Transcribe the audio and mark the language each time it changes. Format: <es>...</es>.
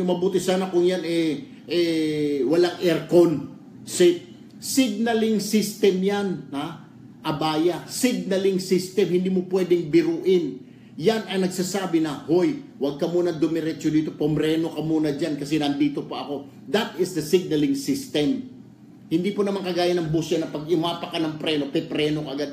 <tl>Mabuti sana kung yan walang aircon. Signaling system yan. Abaya. Signaling system. Hindi mo pwedeng biruin. Yan ay nagsasabi na, hoy, huwag ka muna dumiretso dito. Pomreno ka muna dyan kasi nandito pa ako.</tl> <en>That is the signaling system.</en> <tl>Hindi po naman kagaya ng bus yan na pag imapa ka ng preno, pepreno ka agad.</tl>